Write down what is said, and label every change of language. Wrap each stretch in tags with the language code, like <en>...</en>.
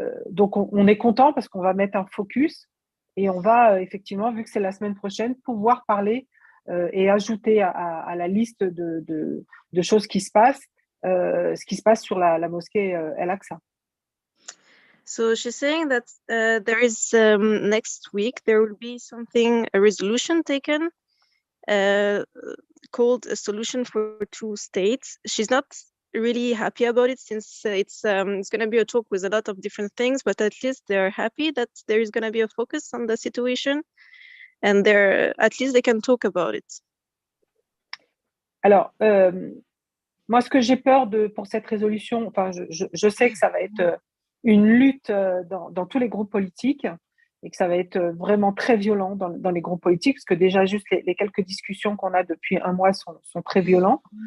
<fr>Donc, on est content parce qu'on va mettre un focus et on va effectivement, vu que c'est la semaine prochaine, pouvoir parler et ajouter à la liste de choses qui se passent, ce qui se passe sur la mosquée Al-Aqsa.</fr> <en>So she's saying that there is next week there will be a resolution taken called a solution for 2 states. She's not really happy about it since it's going to be a talk with a lot of different things, but at least they're happy that there is going to be a focus on the situation and at least they can talk about it.</en> <fr>Alors, moi, ce que j'ai peur pour cette résolution, enfin, je sais que ça va être une lutte dans tous les groupes politiques et que ça va être vraiment très violent dans les groupes politiques, parce que déjà, juste les quelques discussions qu'on a depuis un mois sont très violents.</fr>